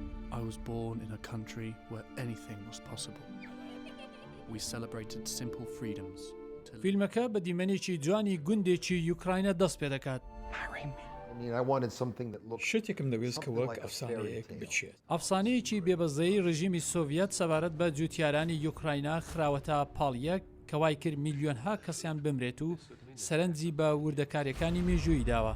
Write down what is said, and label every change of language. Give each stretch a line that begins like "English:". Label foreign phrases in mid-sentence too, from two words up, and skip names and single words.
English: I was born in a country where anything was possible. We celebrated simple freedoms.
Central Kurdish: فیلمەکە بە دیمەنێکی جوانی گوندێکی یوکراینە دەست پێ دەکات. شتێکم دەوێت کە وەک ئەفسانەیەک بچێت. ئەفسانەیەکی بێبەزەی ڕژیمی سۆڤیەت سەبارەت بە جوتیارانی یوکراینە خراوەتە پاڵیەک کە وای کرد میلیۆنها کەسیان بمرێت و سەرنجی بە وردەکاریەکانی مێژووی داوە.